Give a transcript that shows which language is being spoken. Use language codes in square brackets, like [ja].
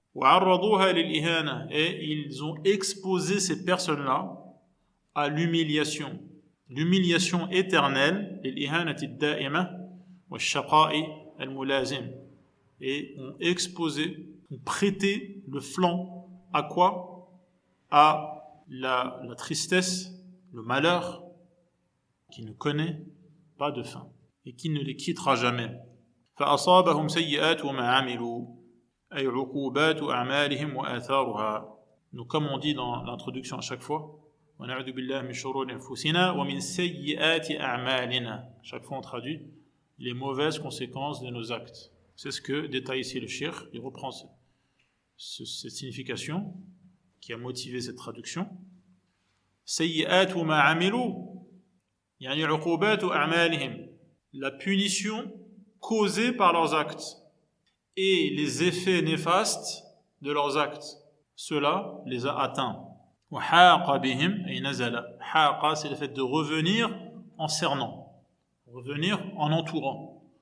[ar] وَعَرَّضُوهَا لِلْإِهَانَةِ, [fr] et ils ont exposé ces personnes-là à l'humiliation éternelle, [ar] لِلْإِهَانَةِ الدَّائِمَةِ وَالشَّقَاءِ الْمُلَازِمِ, [fr] et ont prêté le flanc à quoi? À la tristesse le malheur qui ne connaît pas de fin et qui ne les quittera jamais. [ar] فأصابهم سيئات ما عملوا أي عقوبات أعمالهم وآثارها. [fr] Donc comme on dit dans l'introduction à chaque fois, [ar] ونعوذ بالله من شرور أنفسنا ومن سيئات أعمالنا. [fr] Chaque fois on traduit les mauvaises conséquences de nos actes. C'est ce que détaille ici le cheikh. Il reprend cette signification qui a motivé cette traduction. [ar] سيئات ما عملوا يعني عقوبات أعمالهم. [fr] La punition causée par leurs actes et les effets néfastes de leurs actes. Cela les a atteints. [ar] وحاق بهم أي نزل. [fr] حاق, c'est le fait de revenir en cernant, revenir en entourant.